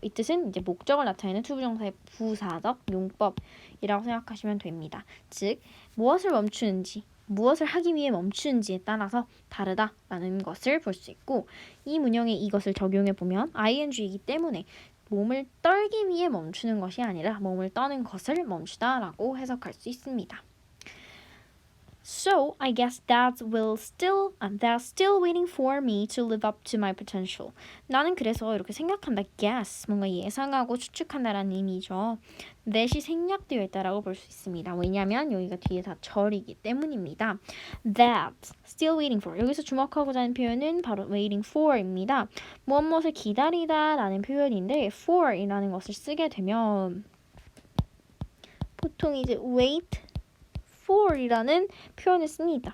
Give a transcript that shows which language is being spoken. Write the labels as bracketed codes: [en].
[ko] 이 뜻은 이제 목적을 나타내는 투부정사의 부사적 용법이라고 생각하시면 됩니다. 즉 무엇을 멈추는지 무엇을 하기 위해 멈추는지에 따라서 다르다라는 것을 볼 수 있고 이 문형에 이것을 적용해 보면 ing이기 때문에 몸을 떨기 위해 멈추는 것이 아니라 몸을 떠는 것을 멈추다라고 해석할 수 있습니다. [en] So, I guess that's still waiting for me to live up to my potential. [ko] 나는 그래서 이렇게 생각한다. guess, 뭔가 예상하고 추측한다라는 의미죠. that이 생략되어 있다라고 볼 수 있습니다. 왜냐하면 여기가 뒤에 다 절이기 때문입니다. [en] That, still waiting for. [ko] 여기서 주목하고자 하는 표현은 바로 waiting for입니다. 무엇을 기다리다라는 표현인데 for이라는 것을 쓰게 되면 보통 이제 [en] wait for [ko] 이라는 표현을 씁니다.